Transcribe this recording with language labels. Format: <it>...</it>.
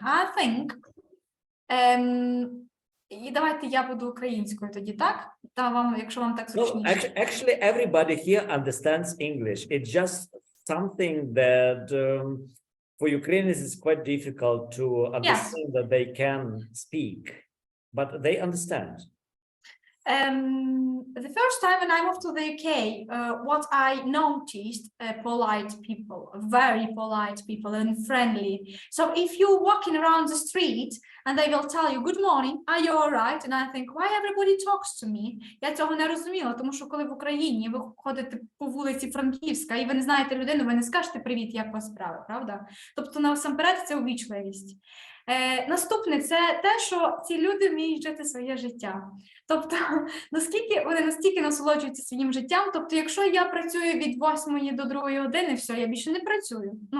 <en>I think,</en> <uk>і давайте я буду українською тоді, так? Та вам, якщо вам так зручніше.</uk> <en>Actually, everybody here understands English. It's just something that for Ukrainians is quite difficult to understand that they can speak, but they understand. The first time when I moved to the UK, what I noticed, polite people, very polite people and friendly. So if you're walking around the street and they will tell you, good morning, are you all right? And I think, why everybody talks to me?</en> <uk>Я цього не розуміла, тому що коли в Україні ви ходите по вулиці Франківська і ви не знаєте людину, ви не скажете привіт, як у вас справи, правда? Тобто насамперед це увічливість. Наступне – це те, що ці люди вміють жити своє життя. Тобто, вони настільки насолоджуються своїм життям, тобто, якщо я працюю від 8 до 2 години, все, я більше не працюю.</uk>